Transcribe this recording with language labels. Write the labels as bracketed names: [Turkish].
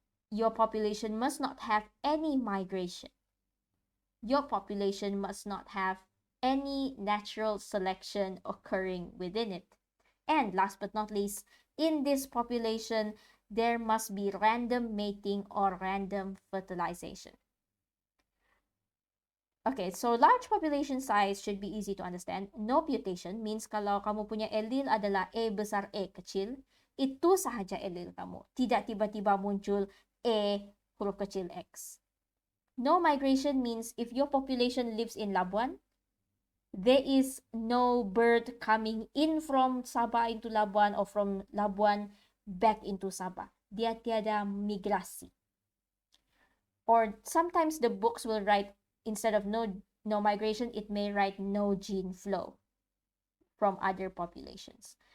[English] Your population must not have any migration. Your population must not have any natural selection occurring within it. And last but not least, in this population, there must be random mating or random fertilization. Okay, so large population size should be easy to understand. No mutation means [Malay] kalau kamu punya allele adalah A besar A kecil, itu sahaja allele kamu. Tidak tiba-tiba muncul A huruf kecil X. [English] No migration means if your population lives in Labuan, there is no bird coming in from Sabah into Labuan or from Labuan back into Sabah. [Malay] Dia tiada migrasi. [English] Or sometimes the books will write, instead of no migration, it may write no gene flow from other populations.